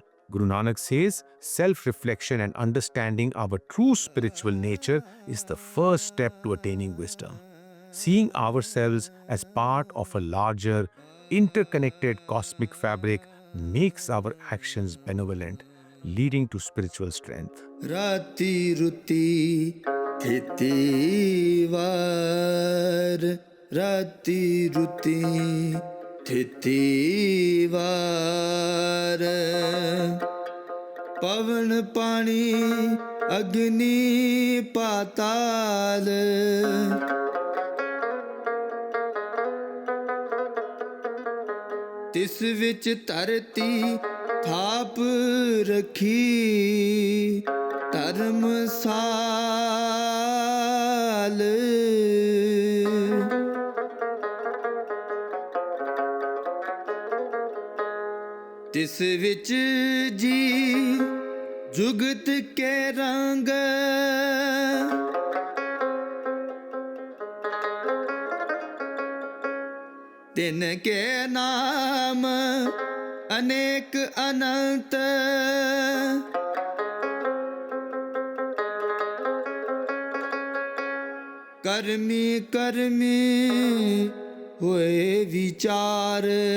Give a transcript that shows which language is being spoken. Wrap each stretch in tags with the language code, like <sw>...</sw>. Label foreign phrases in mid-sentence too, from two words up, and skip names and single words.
<en>Guru Nanak says, self-reflection and understanding our true spiritual nature is the first step to attaining wisdom. Seeing ourselves as part of a larger, interconnected cosmic fabric makes our actions benevolent, leading to spiritual strength.</en> <pa>ਰਾਤੀ ਰੁਤੀ ਥਿਤੀ ਵਾਰ. ਰਾਤੀ ਰੁਤੀ ਥਿਤੀ ਵਾਰ. ਪਵਣ ਪਾਣੀ ਅਗਨੀ ਪਾਤਾਲ. ਤਿਸ ਵਿੱਚ ਧਰਤੀ ਥਾਪ ਰੱਖੀ ਧਰਮਸਾਲ। ਤਿਸ ਵਿੱਚ ਜੀ ਜੁਗਤ ਕੇ ਰੰਗ ਤਿਨ ਕੇ ਨਾਮ ਅਨੇਕ ਅਨੰਤ। ਕਰਮੀ ਕਰਮੀ ਹੋਇ ਵੀਚਾਰ।</pa>